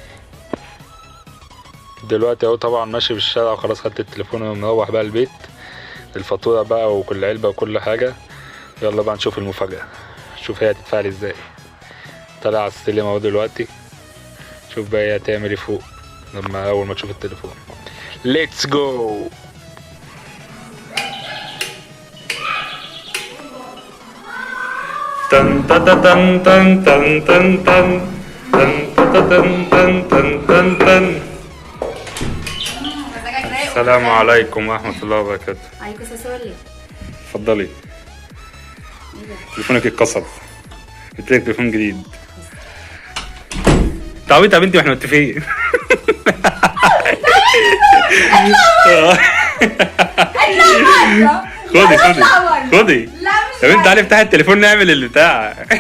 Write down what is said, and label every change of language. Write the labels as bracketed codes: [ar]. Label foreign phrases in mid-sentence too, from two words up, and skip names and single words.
[ar] دلوقتي اهو طبعا ماشي في الشارع وخلاص، خدت التليفون ومروح بقى البيت، الفاتوره بقى وكل علبه وكل حاجه. يلا بقى نشوف المفاجاه، شوف هي هتتفاعل ازاي. طالع على السلم اهو دلوقتي، شوف بقى هي هتعمل ايه فوق لما اول ما تشوف التليفون. [en] let's go. تن تن تن تن تن تن تن تن تن تن تن تن. [ar] السلام عليكم ورحمة الله وبركاته. عليكم السلام. اتفضلي. تليفونك اتكسر، جبت لك تليفون جديد. انت عبيطه يا بنتي واحنا متفقين. خدي خدي خدي يا بنت، تعالي افتحي التليفون نعمل البتاع.